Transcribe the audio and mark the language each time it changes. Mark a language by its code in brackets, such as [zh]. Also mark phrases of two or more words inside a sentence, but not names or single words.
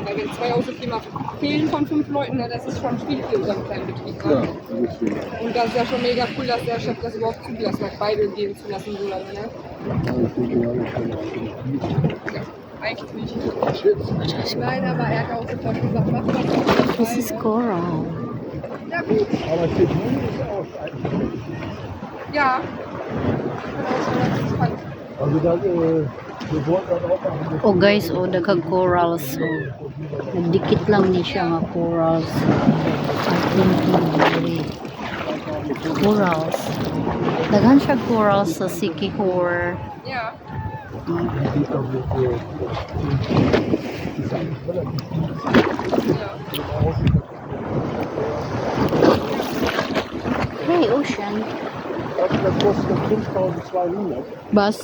[de] Weil wenn 2 Außenfirma fehlen von 5 Leuten, ne, das ist schon viel für unseren kleinen Betrieb. Ne? ja, deswegen. Und das ist ja schon mega cool, dass der Chef das überhaupt zugelassen hat, beide gehen zu lassen so lange. Ne? Ja, eigentlich nicht. Nein, aber er hat auch sofort gesagt, mach das. [en] This is coral. [de] Ja gut, Aber für die ist ja auch eigentlich. ja. Ich bin auch schon ganz gespannt. Also das, wir wollten das auch machen. [en] Oh guys, [ceb] oh daghang corals. Oh. Dikit lang ni siya nga corals. Corals. Daghan siya corals sa Siquijor. [de] Ja. Die ist auch nicht so. Die ist eigentlich relativ Ja. [en] Hey, Ocean. [de] Also das kostet 5.200 Bus.